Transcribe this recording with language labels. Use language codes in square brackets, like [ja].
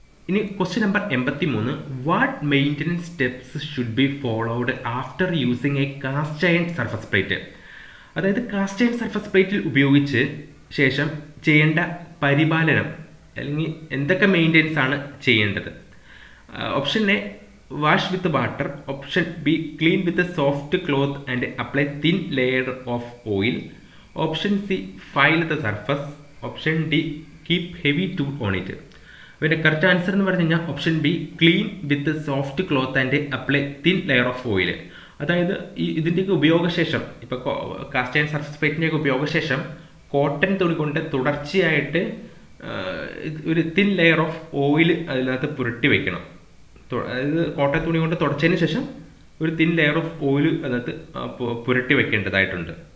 [en] ഇനി question number 83. What maintenance steps should be followed after using a cast iron surface plate? [ml] അതായത് cast iron surface പ്ലേറ്റിൽ ഉപയോഗിച്ച് ശേഷം ചെയ്യേണ്ട പരിപാലനം അല്ലെങ്കിൽ എന്തൊക്കെ മെയിൻ്റെനൻസ് ആണ് ചെയ്യേണ്ടത്? [en] Option A wash with water, option B clean with a soft cloth and apply thin layer of oil, option C file the surface, option D keep heavy tool on it. പിന്നെ correct answer എന്ന് പറഞ്ഞു കഴിഞ്ഞാൽ option B clean with soft cloth and apply thin layer of oil. [ml] അതായത് ഇതിൻ്റെയൊക്കെ ഉപയോഗശേഷം ഇപ്പോൾ cast iron surface പ്ലേറ്റിൻ്റെയൊക്കെ ഉപയോഗശേഷം cotton തുണി കൊണ്ട് തുടർച്ചയായിട്ട് ഒരു തിൻ ലെയർ ഓഫ് ഓയിൽ അതിനകത്ത് പുരട്ടി വെക്കണം. അതായത് കോട്ടൺ തുണി കൊണ്ട് തുടച്ചതിന് ശേഷം ഒരു തിൻ ലെയർ ഓഫ് ഓയിൽ അതിനകത്ത് പുരട്ടി വെക്കേണ്ടതായിട്ടുണ്ട്.